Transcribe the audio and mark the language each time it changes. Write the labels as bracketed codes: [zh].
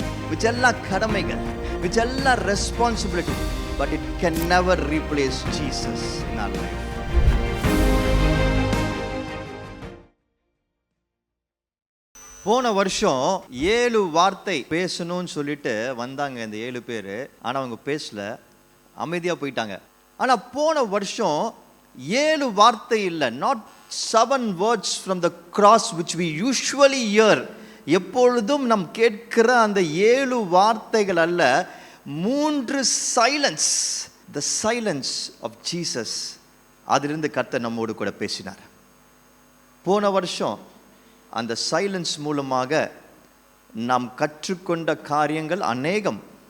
[ta] விச்செல்லாம் கடமைகள், விச்செல்லாம் [en] Responsibility, but it can never replace Jesus in our life. [ta] போன வருஷம் 7 வார்த்தை பேசணும்னு சொல்லிட்டு வந்தாங்க இந்த 7 பேரு. ஆனா அவங்க பேசல, அமைதியா போயிட்டாங்க. ஆனா போன வருஷம் 7 வார்த்தை இல்லை, [en] not 7 words from the cross which we usually hear. [ta] எப்பொழுதும் நாம் கேட்கிற அந்த 7 வார்த்தைகள் அல்ல, 3 silence, [en] the silence of Jesus. [ta] அதிலிருந்து கர்த்தர் நம்மோடு கூட பேசினார். போன வருஷம் அந்த சைலன்ஸ் மூலமாக நாம் கற்றுக்கொண்ட காரியங்கள் அநேகம்.